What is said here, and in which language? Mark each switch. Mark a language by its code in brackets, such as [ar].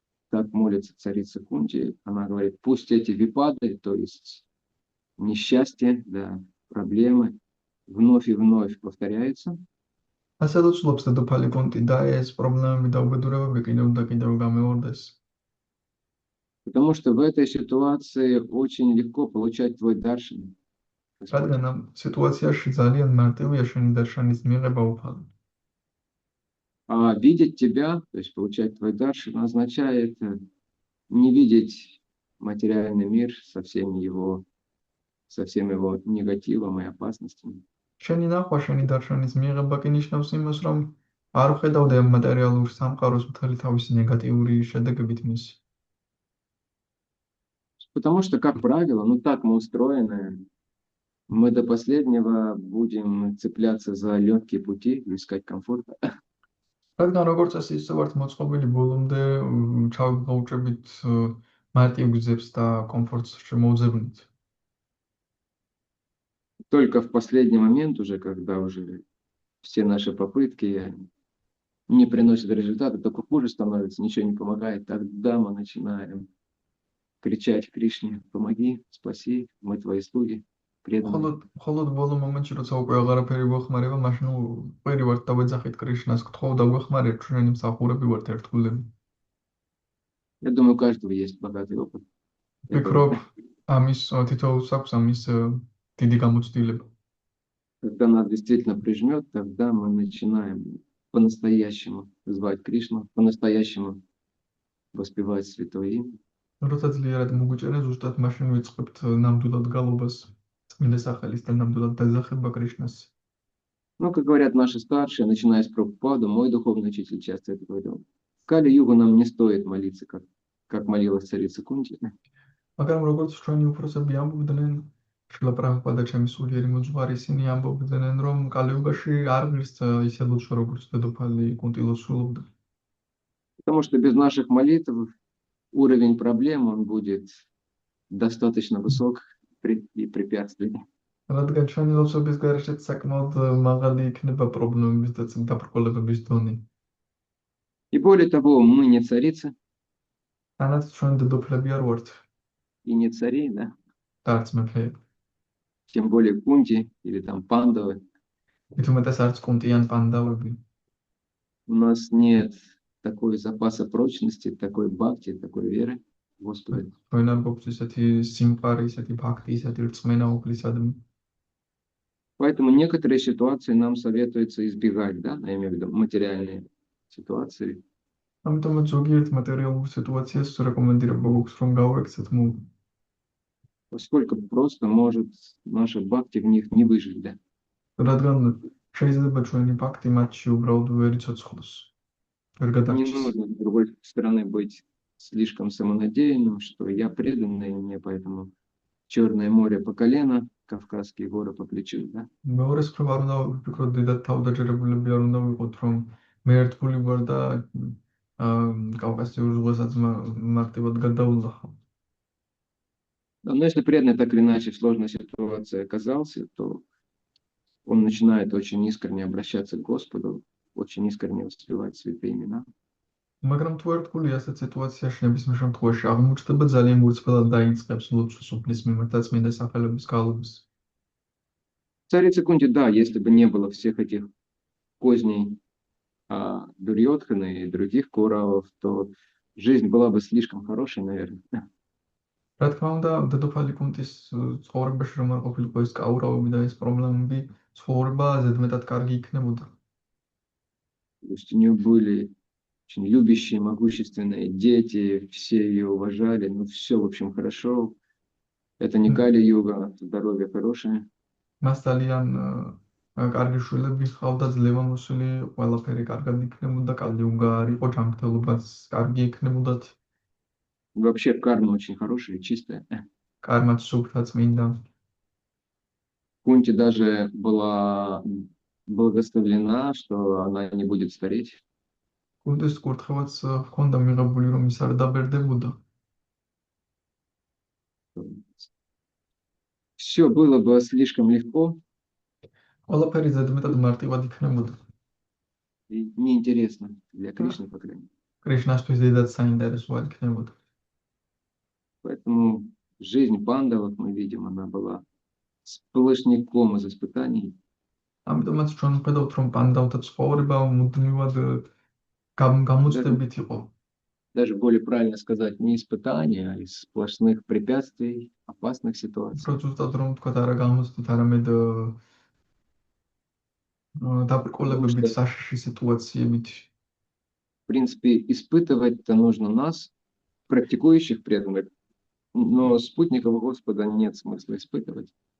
[ru] Так молится царица Кунти. Она говорит, пусть эти випады, то есть несчастья, да, проблемы, вновь и вновь повторяются. [ka] ასე ლოცულობს დედოფალი კონტი და ეს პრობლემები და უბედურებები კიდევ და კიდევ გამეორდეს. [ru] Потому что в этой ситуации очень легко получать твой даршан. [ka] რადგან ამ სიტუაციაში ძალიან მარტივია შენი დარშანის მიღება უფალო. [ru] А видеть тебя, то есть получать твой даршан, означает не видеть материальный мир со всем его негативом и опасностями. [ka] შენი ნახვა, შენი დარშანის მიღება კი ნიშნავს იმას, რომ არ ვხედავდე ამ მატერიალურ სამყაროს მთელი თავისი ნეგატიური შედეგებით მისი. [ru] Потому что, как правило, так мы устроены, мы до последнего будем цепляться за легкие пути, искать комфорта. [ka] რადგან როგორც წესი ისე ვართ მოწყობილი ბოლომდე ჩავუჭებით მარტივ გზებს და კომფორტს შემოუძებნით. [ru] Только в последний момент уже, когда уже все наши попытки не приносят результата, только хуже становится, ничего не помогает, тогда мы начинаем кричать Кришне, помоги, спаси, мы твои слуги, преданные. [ka] მხოლოდ ბოლო მომენტში, როცა უკვე აღარაფერი გვეხმარება, მაშინ ყვირი ვართ და ვეძახით კრიშნას, გთხოვ და გვეხმარეთ, ჩვენი მსახურები ვართ ერთგულები. [ru] Я думаю, у каждого есть богатый опыт. [ka] ვფიქრობ, [ru] Это [ka] ამის თითოეულს აქვს ამის დიდი გამოცდილება. [ru] когда нас действительно прижмет, тогда мы начинаем по-настоящему звать Кришну, по-настоящему воспевать Святое Имя. [ka] როცა ძლიერად მოგვიჭერა, ზუსტად მაშინ ვიწყებთ ნამდვილად გალობას წმინდა სახელის და ნამდვილად დაძახება კრიშნას. [ru] Ну, как говорят наши старшие, начиная с Прабхупады, мой духовный учитель часто это говорил. В Кали-югу нам не стоит молиться, как молилась царица Кунти. [ka] მაგრამ როგორც ჩვენი უფროსები ამბობდნენ, შილა პრაბჰუპადა ჩემი სულიერი მოძღვარი, ისინი ამბობდნენ, რომ კალიუგაში არ ღირს ისე ლოცვა, როგორც დედოფალი კუნტი ლოცულობდა. [ru] Потому что без наших молитв уровень проблем он будет достаточно высок и препятствий. [ka] რადგან ჩვენი ლოცვების გარეშეც საკმაოდ მაღალი იქნება პრობლემების და დაბრკოლებების დონე. [ru] И более того, мы не царицы [ka] თანაც ჩვენ დედოფლები არ ვართ, [ru] и не цари, да? [ka] და არც მეფეები. [ru] Тем более Кунти или там Пандавы. [ka] მით უმეტეს არც კუნტი ან პანდავები. [ru] У нас нет такой запаса прочности, такой бхакти, такой веры в Господа. [ka] ჩვენ არ გვაქვს ისეთი სიმყარე, ისეთი ფაქტი, ისეთი რწმენა უფლისადმი. [ru] Поэтому некоторые ситуации нам советуется избегать, да, я имею в виду материальные ситуации. [ka] ამიტომაც ზოგიერთ მატერიალურ სიტუაციას რეკომენდირება გვაქვს, რომ გავექცეთ [ru] Поскольку просто может наша бхакти в них не выжить, да. [ka] რადგან შეიძლება ჩვენი ფაქტი მათში უბრალოდ ვერ იცოცხლოს. ვერ [ru] Не [ka] გადარჩეს. [ru] нужно, с другой стороны, быть слишком самонадеянным, что я преданный, и мне поэтому Черное море по колено, Кавказские горы по плечу, да. [ka] მეორე მხრივ არ უნდა ვფიქროთ, დიდად თავდაჯერებულები არ უნდა ვიყოთ, რომ მე ერთგული ვარ და კავკასიურ ზღვასაც მარტივად გადავლახავ. [ru] Но если преданный так или иначе в сложной ситуации оказался, то он начинает очень искренне обращаться к Господу, очень искренне воспевать святые имена. [ka] მაგრამ თუ ერთგული ასეთ სიტუაციაში ნებისმიერ შემთხვევაში აღმოჩნდება, ძალიან გულწრფელად დაიწყებს ლოცვის უფლის მიმართ და წმინდა სახელების გალობის. [ru] Царица Кунти, да, если бы не было всех этих козней Дурьодхана и других Куравов, то жизнь была бы слишком хорошей, наверное. [ka] რა თქმა უნდა, დედოფალი კუნტის ცხოვრებაში რომ არ ყოფილიყო ეს კაურავები და ეს პრობლემები, ცხოვრება ზედმეტად კარგი იქნებოდა. [ru] То есть у нее были очень любящие, могущественные дети, все ее уважали, ну все, в общем, хорошо. Это не Кали-юга, здоровье хорошее. [ka] მას ძალიან კარგი შვილები ჰყავდა, ძლევამოსილი, ყველაფერი კარგად იქნებოდა, კალიუგა არ იყო, ჯანმრთელობაც კარგი იქნებოდათ, [ru] Вообще карма очень хорошая, чистая. [ka] კარმაც სუფთა წმინდა. [ru] Кунти даже была благословлена, что она не будет стареть. [ka] კუნტის კურთხევაც ჰქონდა მიღებული, რომ ის არ დაბერდებოდა. [ru] Все было бы слишком легко [ka] ყველაფერი ზედმეტად მარტივად იქნებოდა. [ru] и неинтересно для Кришны, по крайней мере. [ka] კრიშნასთვის დიდად საინტერესო არ იქნებოდა. [ru] Поэтому жизнь пандавов, мы видим, она была сплошняком из испытаний. [ka] ამიტომაც ჩვენ ვხედავთ, რომ პანდავთა ცხოვრება მუდმივად გამოწვევით იყო. [ru] Даже более правильно сказать, не испытания, а из сплошных препятствий, опасных ситуаций. [ka] უფრო ზუსტად რომ ვთქვათ, არა გამოწვევით, арамედ დაბრკოლებებით საშიში სიტუაციებით. [ru] В принципе, испытывать-то нужно нас, практикующих преданных, но спутников Господа нет смысла испытывать.